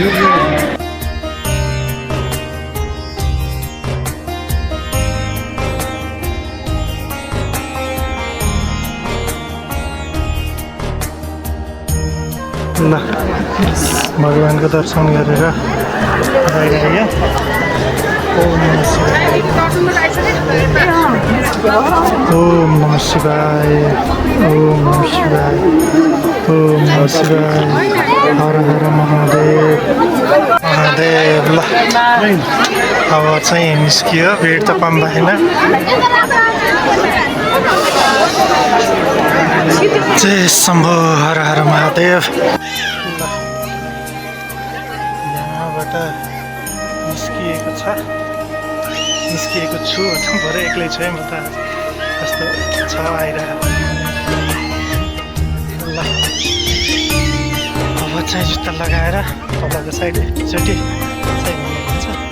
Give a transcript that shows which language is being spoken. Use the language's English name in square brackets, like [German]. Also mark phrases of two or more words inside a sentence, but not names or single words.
[Nepali] ल भगवान्को दर्शन गरेर बाहिर आयो। [Sanskrit] ओम नमः शिवाय, ओम नमः शिवाय, ओम नमः शिवाय, ओम नमः शिवाय, हर हर महादेव महादेव। [Nepali] ल अब चाहिँ निस्कियो, भिड त कम भएन। [Sanskrit] जय शम्भो हर हर महादेव। [Nepali] यहाँबाट निस्किएको छु, भरे एक्लै छु है म त, कस्तो छ आइरहेको। ल अब चाहिँ जुत्ता लगाएर तलको साइड एकचोटि हुन्छ।